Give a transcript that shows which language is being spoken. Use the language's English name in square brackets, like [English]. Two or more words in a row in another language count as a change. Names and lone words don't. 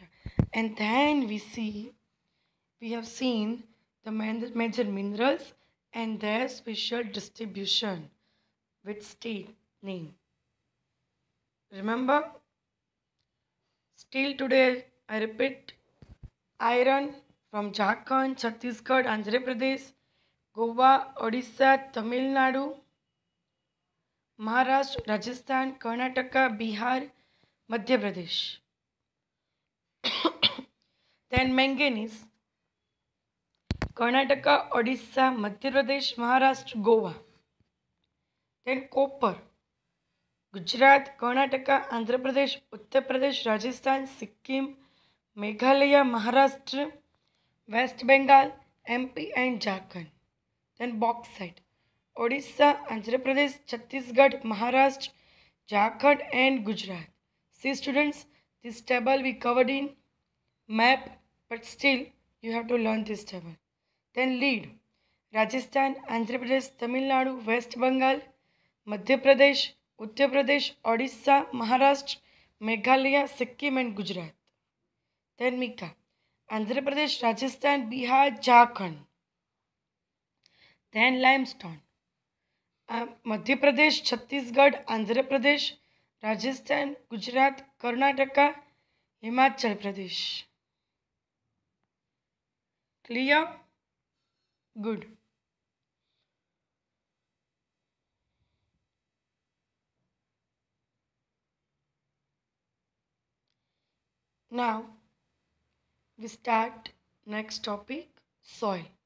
[English] And then we have seen the major minerals and their special distribution with state name. Remember, still today I repeat, iron from Jharkhand, Chhattisgarh, Andhra Pradesh, Goa, Odisha, Tamil Nadu, Maharashtra, Rajasthan, Karnataka, Bihar, Madhya Pradesh. Then manganese, Karnataka, Odisha, Madhya Pradesh, Maharashtra, Goa. Then copper, Gujarat, Karnataka, Andhra Pradesh, Uttar Pradesh, Rajasthan, Sikkim, Meghalaya, Maharashtra, West Bengal, MP, and Jharkhand. Then bauxite, Odisha, Andhra Pradesh, Chhattisgarh, Maharashtra, Jharkhand, and Gujarat. See, students, this table we covered in map, but still you have to learn this table. Then lead, Rajasthan, Andhra Pradesh, Tamil Nadu, West Bengal, Madhya Pradesh, Uttar Pradesh, Odisha, Maharashtra, Meghalaya, Sikkim, and Gujarat. Then Mika, Andhra Pradesh, Rajasthan, Bihar, Jharkhand. Then limestone, Madhya Pradesh, Chhattisgarh, Andhra Pradesh, Rajasthan, Gujarat, Karnataka, Himachal Pradesh. Clear? Good. Now we start next topic, soil.